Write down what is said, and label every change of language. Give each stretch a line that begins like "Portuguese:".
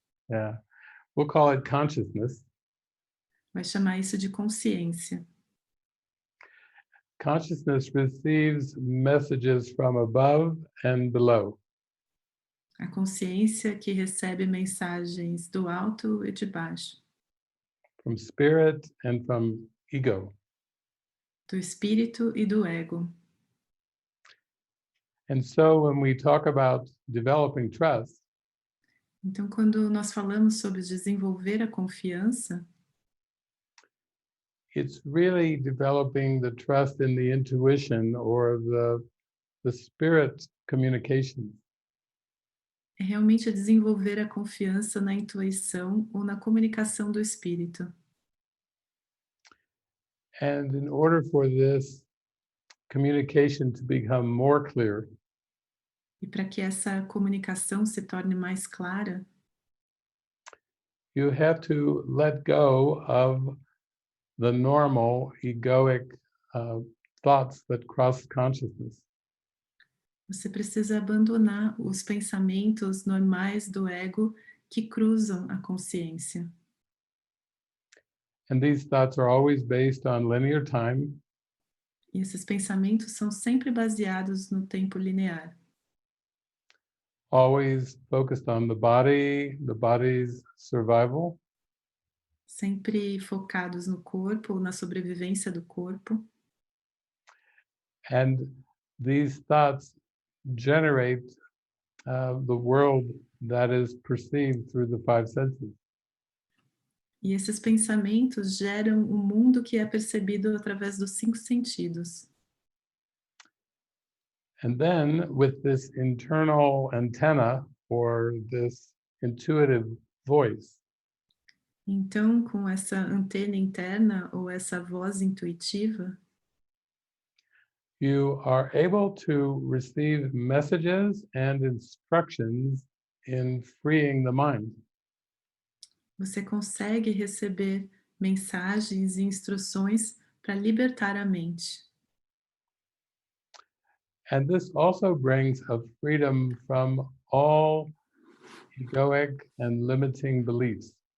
English: yeah, we'll call it consciousness.
Portuguese: vai chamar isso de consciência.
English: Consciousness receives messages from above and below.
Portuguese: A consciência que recebe mensagens do alto e de baixo,
English: From spirit and from ego.
Portuguese: do espírito e do ego.
English: And so when we talk about developing trust,
Portuguese: Então, quando nós falamos sobre desenvolver a confiança,
English: it's really developing the trust in the intuition or the spirit communication.
Portuguese: é realmente desenvolver a confiança na intuição ou na comunicação do espírito.
English: And in order for this communication to become more clear,
Portuguese: E para que essa comunicação se torne mais clara,
English: you have to let go of the normal egoic thoughts that cross consciousness.
Portuguese: Você precisa abandonar os pensamentos normais do ego que cruzam a consciência.
English: And these thoughts are always based on linear time,
Portuguese: E esses pensamentos são sempre baseados no tempo linear,
English: always focused on the body's survival,
Portuguese: sempre focados no corpo ou na sobrevivência do corpo.
English: and these thoughts generate the world that is perceived through the five senses.
Portuguese: E esses pensamentos geram o mundo que é percebido através dos 5 sentidos.
English: And then with this internal antenna or this intuitive voice,
Portuguese: Então, com essa antena interna ou essa voz intuitiva,
English: you are able to receive messages and instructions in freeing the mind.
Portuguese: você consegue receber mensagens e instruções para libertar a mente.
English: And this also brings a freedom from all egoic and limiting beliefs.